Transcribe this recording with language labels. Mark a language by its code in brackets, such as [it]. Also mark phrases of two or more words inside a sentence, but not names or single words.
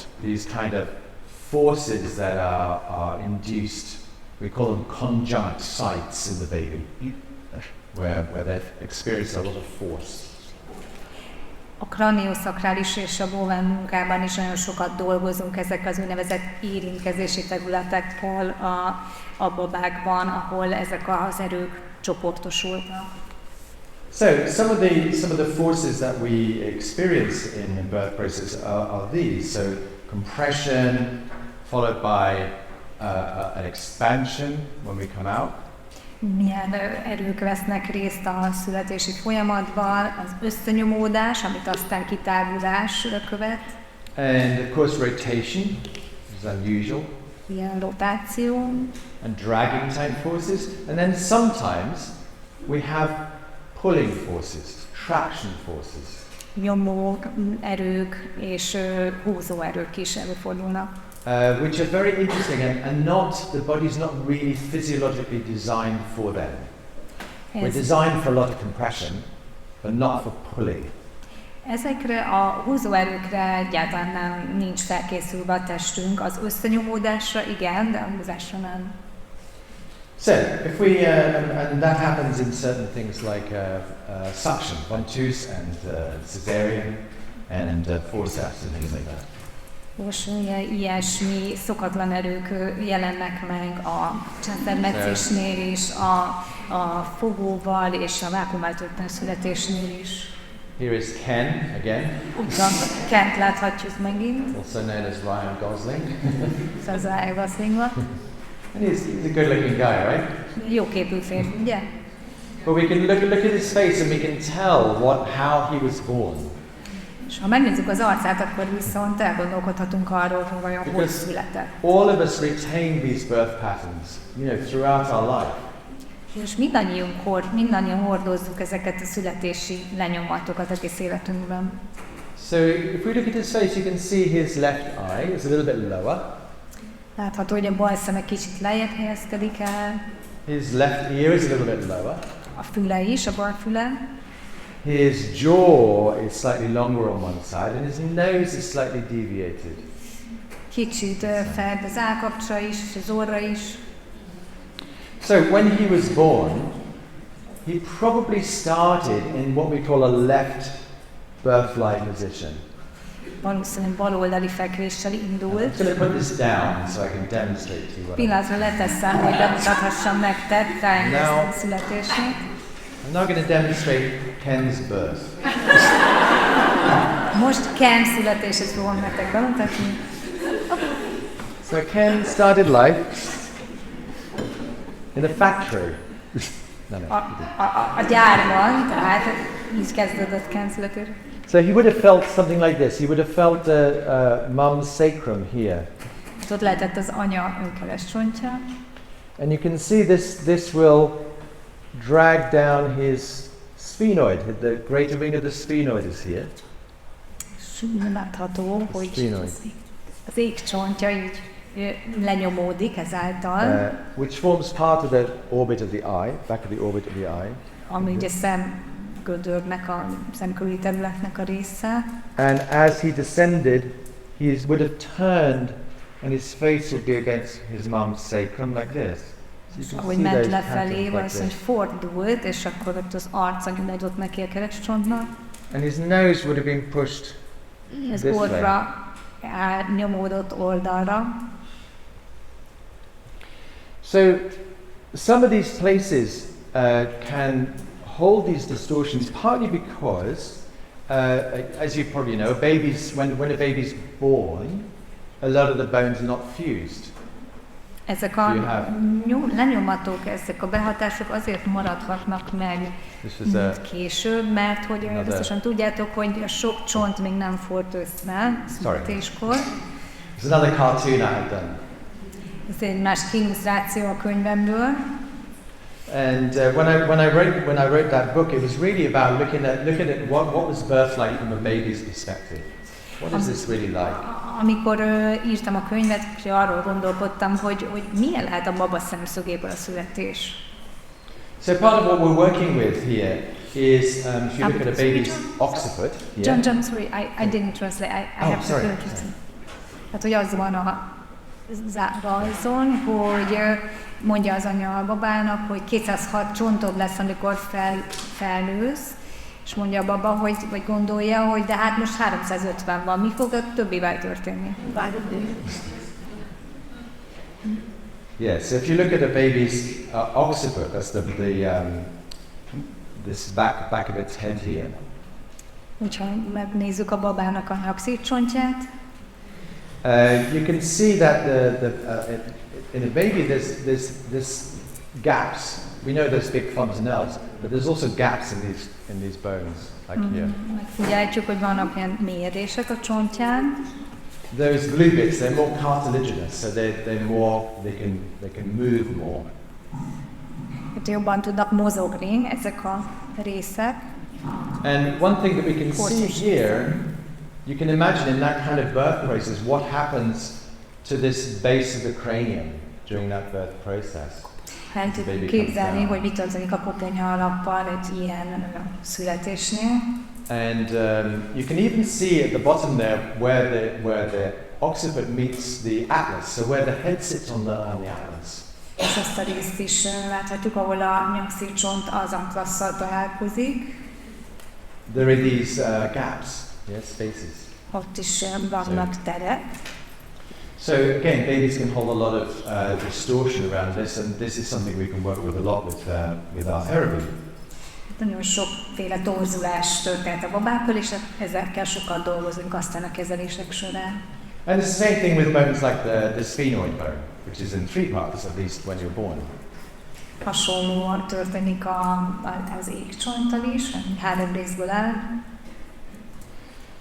[en] These kind of forces that are induced, we call them conjunct sites in the baby, where they experience a lot of force. [hu] A kranioszakrális és a bován munkában is nagyon sokat dolgozunk ezek az úgynevezett érintkezési területekkel a babákban, ahol ezek az erők csoportosulnak. [en] So some of the forces that we experience in the birth process are these. So compression, followed by an expansion when we come out. [hu] Milyen erők vesznek részt a születési folyamatban, az összenyomódás, amit aztán kitágulás követ. [en] And of course rotation, which is unusual. [hu] Ilyen rotáció. [en] And dragging type forces. And then sometimes we have pulling forces, traction forces. [hu] Nyomó erők és húzó erők is előfordulnak. [en] Which are very interesting and the body's not really physiologically designed for them. We're designed for a lot of compression, but not for pulling. [hu] Ezekre a húzóerőkre egyáltalán nincs felkészülve a testünk, az összenyomódásra igen, de a húzásra nem. [en] So, if we, and that happens in certain things like suction, ventouse and cesarean and forceps and things like that. [hu] Most ilyesmi szokatlan erők jelennek meg a császármetszésnél is, a fogóval és a vákuumváltótlan születésnél is. [en] Here is Ken again. [hu] Úgy van, Kent láthatjuk megint. [en] Also known as Ryan Gosling. [hu] Ez az Ryan Gosling. [en] And he's a good-looking guy, right? [hu] Jó képű férfi, ugye? [en] But we can look at his face and we can tell how he was born. [hu] És ha megnézzük az arcát, akkor viszont elgondolkodhatunk arról, hogy vajon hogy született. [en] All of us retain these birth patterns, throughout our life. [hu] És mindannyian hordozzuk ezeket a születési lenyomatokat egész életünkben. [en] So if we look at his face, you can see his left eye is a little bit lower. [hu] Látható, hogy a bal szeme kicsit lejjebb helyezkedik el. [en] His left ear is a little bit lower. [hu] A füle is, a bal füle. [en] His jaw is slightly longer on one side and his nose is slightly deviated. [hu] Kicsit feld az állkapcsa is, és az orra is. [en] So when he was born, he probably started in what we call a left birth-like position. [hu] Valószínűleg baloldali fekvéssel indult. [en] I'm going to put this down so I can demonstrate to you what [hu] Pillanatra leteszem, hogy bemutathassam nektek Ryan születését. [en] I'm now going to demonstrate Ken's birth. [hu] Most Ken születését fogom nektek bemutatni. [en] So Ken started life in a factory. [hu] A gyárban, tehát így kezdődött Ken születés. [en] So he would have felt something like this. He would have felt mum's sacrum here. [hu] Ott lehetett az anya keresztcsontja. [en] And you can see this will drag down his sphenoid. The greater ring of the sphenoid is here. [hu] Látható, hogy az égcsontja így lenyomódik ezáltal. [en] Which forms part of the orbit of the eye, back of the orbit of the eye. [hu] Ami ugye szemgödörnek, a szemkörüli területnek a része. [en] And as he descended, he would have turned and his face would be against his mum's sacrum like this. So [hu] ahogy ment lefelé, valószínűleg fordult, és akkor ott az arca nyomódott neki a kerekcsontnak. [en] And his nose would have been pushed [hu] az orra nyomódott oldalra. [en] So some of these places can hold these distortions partly because, as you probably know, when a baby's born, a lot of the bones are not fused. [hu] Ezek a lenyomatok, ezek a behatások azért maradhatnak meg később, mert hogy biztosan tudjátok, hogy a sok csont még nem forrt össze születéskor. [en] There's another cartoon I have done. [hu] Ez egy másik illusztráció a könyvemből. [en] And when I wrote that book, it was really about looking at what was birth like from a baby's perspective. What is this really like? [hu] Amikor írtam a könyvet, arról gondolkodtam, hogy milyen lehet a baba szemszögéből a születés. [en] So part of what we're working with here is if you look at a baby's occiput. John, sorry, I didn't translate. I have to translate. [hu] Tehát, hogy az van a rajzon, hogy mondja az anya a babának, hogy 206 csontod lesz, amikor felnősz, és mondja a baba, vagy gondolja, hogy de hát most 350 van, mi fog a többivel történni? [en] Yes, so if you look at a baby's occiput, that's this back of its head here. [hu] Hogyha megnézzük a babának a nyakszékcsontját, [en] you can see that in a baby there's gaps. We know there's big fontanelles, but there's also gaps in these bones, like here. [hu] Megfigyelhetjük, hogy vannak ilyen mélyedések a csontján. [en] Those blue bits, they're more cartilaginous, so they're more, they can move more. [hu] Hát jobban tudnak mozogni ezek a részek. [en] And one thing that we can see here, you can imagine in that kind of birth process what happens to this base of the cranium during that birth process. [hu] El tudjuk képzelni, hogy mi történik a koponyha alappal egy ilyen születésnél. [en] And you can even see at the bottom there where the occiput meets the atlas, so where the head sits on the atlas. [hu] És ezt a részt is láthatjuk, ahol a nyakszékcsont az atlasszal találkozik. [en] There are these gaps, yes, spaces. [hu] Ott is vannak terek. [en] So again, babies can hold a lot of distortion around this, and this is something we can work with a lot with our therapy. [hu] Nagyon sokféle torzulás történt a babákkal, és ezekkel sokat dolgozunk aztán a kezelések során. [en] And it's the same thing with bones like the sphenoid bone, which is in 3 parts, at least when you're born. [hu] Hasonlóan történik az égcsonttal is, 3 részből áll.